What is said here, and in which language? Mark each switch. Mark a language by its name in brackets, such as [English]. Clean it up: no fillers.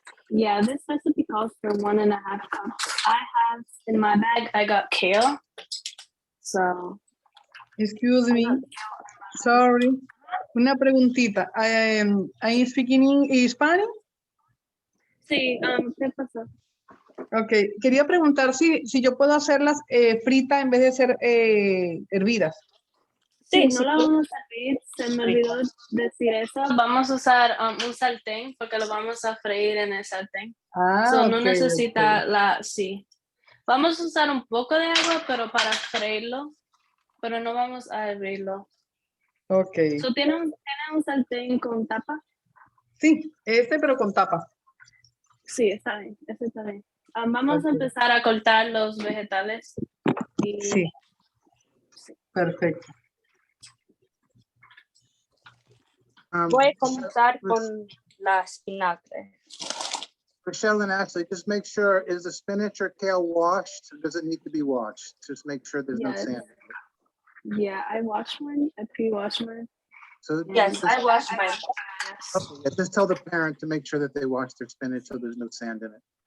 [English] Yeah, this recipe calls for 1.5 cups. I have in my bag, I got kale. So. Excuse me. Sorry. [Spanish] Una preguntita. [English] Are you speaking Spanish? [Spanish] Sí, ¿qué pasó? Ok, quería preguntar si yo puedo hacerlas fritas en vez de ser hervidas. Sí, no la vamos a freír, se me olvidó decir eso. Vamos a usar un sartén porque lo vamos a freír en el sartén. So, no necesita sí. Vamos a usar un poco de agua, pero para freírlo, pero no vamos a hervirlo. Ok. So, ¿tiene un sartén con tapa? Sí, pero con tapa. Sí, está bien, ese está bien. Vamos a empezar a cortar los vegetales. Sí. Perfecto. voy a comenzar con la espinaca. [English] Michelle and Ashley, just make sure, is the spinach or kale washed? Or does it need to be washed? Just make sure there's no sand. Yeah, I washed mine. I pre-washed mine. So Yes, I washed mine. Okay, yeah, just tell the parent to make sure that they wash their spinach so there's no sand in it.